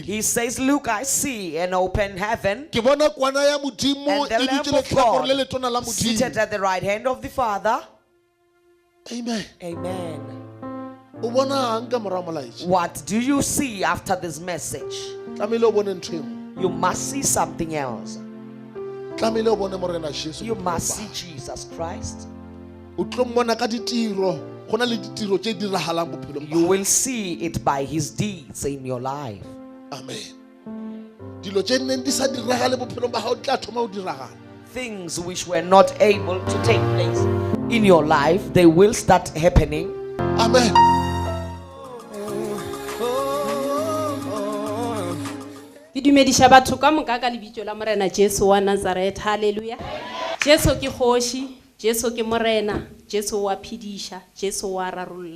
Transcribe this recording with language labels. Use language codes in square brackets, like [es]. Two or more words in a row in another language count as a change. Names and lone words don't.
[en] He says, look, I see an open heaven [nso] ke bona kwana ya Modimo [en] and the e lamp [nso] dutse [en] of [nso] letlhakore le [en] God [nso] letona la [en] seated [nso] Modimo. [en] at the right hand of the Father. Amen. Amen. [nso] O bona eng ka morao molaetša? [en] What do you see after this message? [nso] Tlamehile o bone ntho e nngwe. [en] You must see something else. [nso] Tlamehile o bone morena Jesu. [en] You must see Jesus Christ. [nso] O tlo mmona ka ditiro go na le ditiro tse di diragalang bophelong ba [en] You [nso] gago. [en] will see it by his deeds in your life. Amen. [nso] Dilo tse neng di sa diragale bophelong ba gago di tla thoma o diragala. [en] Things which were not able to take place in your life, they will start happening. Amen. [nso] Ke dumediša batho ka moka ka lebitso la morena Jesu wa Nazareth. Hallelujah. Jesu ke kgoši, Jesu ke morena, Jesu wa phidisha, Jesu wa rarolla.